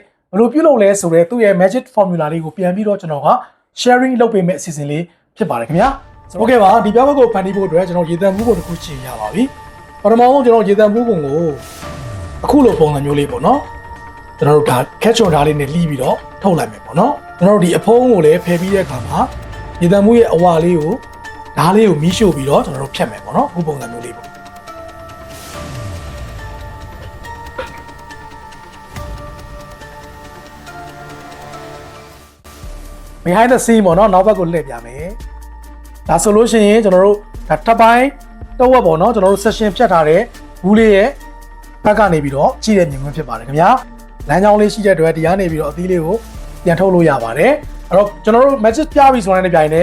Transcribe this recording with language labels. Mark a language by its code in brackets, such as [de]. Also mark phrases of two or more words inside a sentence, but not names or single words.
[my] ဘယ်လိုပြုလုပ်လဲဆိုတော့သူ့ရဲ့ [en] magic formula [my] လေးကိုပြန်ပြီးတော့ကျွန်တော်က sharing လုပ်ပေးမယ့်အစီအစဉ်လေးဖြစ်ပါတယ်ခင်ဗျာโอเคပါဒီပြကွက်ကိုဖန်တီးဖို့အတွက်ကျွန်တော်ရေတံမှုပုံတစ်ခုချိန်ရပါပြီပထမဆုံးကျွန်တော်ရေတံမှုပုံကိုအခုလိုပုံစံမျိုးလေးပေါ့နော်ကျွန်တော်တို့ဒါခက်ချွန်ဓာတ်လေးနဲ့လှီးပြီးတော့ထုတ်လိုက်မယ်ပေါ့နော်ကျွန်တော်တို့ဒီအဖုံးကိုလည်းဖယ်ပြီးတဲ့အခါမှာရေတံမှုရဲ့အဝါလေးကိုဓာတ်လေးကိုမီးရှို့ပြီးတော့ကျွန်တော်တို့ဖြတ်မယ်ပေါ့နော်အခုပုံစံမျိုးလေးပေါ့ [en] behind the scene [my] ပေါ့နော်နောက်ဘက်ကိုလှည့်ပြမယ်ဒါဆိုလို့ရှိရင်ကျွန်တော်တို့ဒါတစ်ပိုင်းတော့ဝက်ပေါ့နော်ကျွန်တော်တို့ session ဖြတ်ထားတဲ့ဘူးလေးရဲ့ဘက်ကနေပြီးတော့ကြည့်တဲ့မြင်ကွင်းဖြစ်ပါတယ်ခင်ဗျာလမ်းကြောင်းလေးရှိတဲ့အတွက်ဒီကနေပြီးတော့အသီးလေးကိုပြန်ထုတ်လို့ရပါတယ်အဲ့တော့ကျွန်တော်တို့ magic ပြပြီဆိုတဲ့ပြိုင်နဲ့